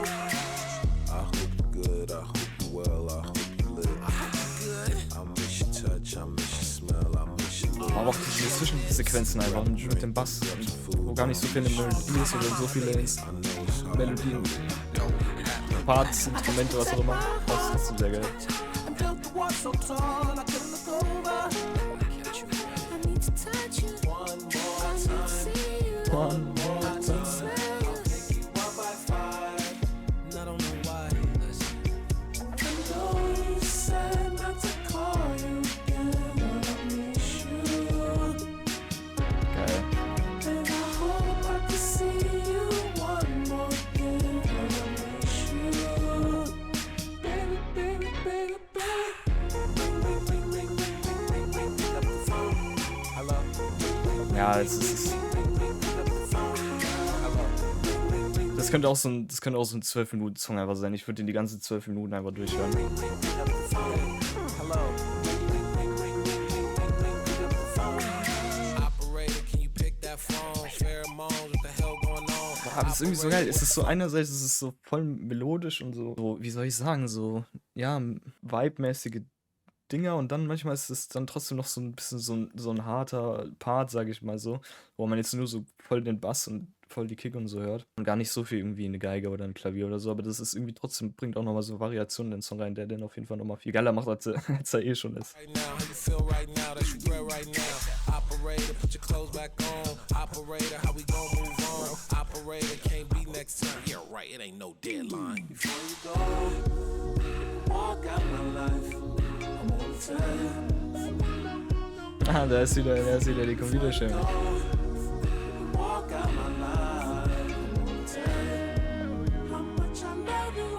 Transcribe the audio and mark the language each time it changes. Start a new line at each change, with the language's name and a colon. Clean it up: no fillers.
English: I hope you're good, I hope you're well, I hope you live. I miss your touch, I miss your smell, I miss your look.
German: Aber auch diese Zwischensequenzen einfach mit dem Bass, wo gar nicht so viele Melodien ist oder so viele Melodien, Parts, Instrumente, was auch immer. Das ist sehr geil.
English: I built the wall so tall I couldn't look over. I need to touch you one more time. One more time. I'll take you 1 by 5, and I don't know why. I know you said not to call you again when I miss you.
German: Geil.
English: And I hope I can see you one more again when I miss you. Baby, baby, baby, baby. Pick up the phone. Hello.
German: Ja, es ist... Das könnte auch so ein 12-Minuten-Song einfach sein. Ich würde den die ganzen 12 Minuten einfach durchhören.
English: Hello. Operator, can you pick that phone? Pheromones, what the hell going on?
German: Aber das ist irgendwie so geil. Es ist so einerseits, es ist so voll melodisch und so, wie soll ich sagen, so, ja, vibe-mäßige Dinger und dann manchmal ist es dann trotzdem noch so ein bisschen so ein harter Part, sage ich mal so, wo man jetzt nur so voll den Bass und voll die Kick und so hört und gar nicht so viel irgendwie eine Geige oder ein Klavier oder so, aber das ist irgendwie trotzdem, bringt auch nochmal so Variationen in den Song rein, der den auf jeden Fall nochmal viel geiler macht, als er eh schon ist.
English: Right now, how you feel right now? That's regret right now. Operator, put your clothes back on. Operator, how we gon' move on? Operator, can't be next time. Yeah, right, it ain't no deadline. Before you go, walk out my life. I'm gonna tell you.
German: Da ist wieder die Computerstimme.
English: Walk out my life. I'm gonna tell you how much I love you.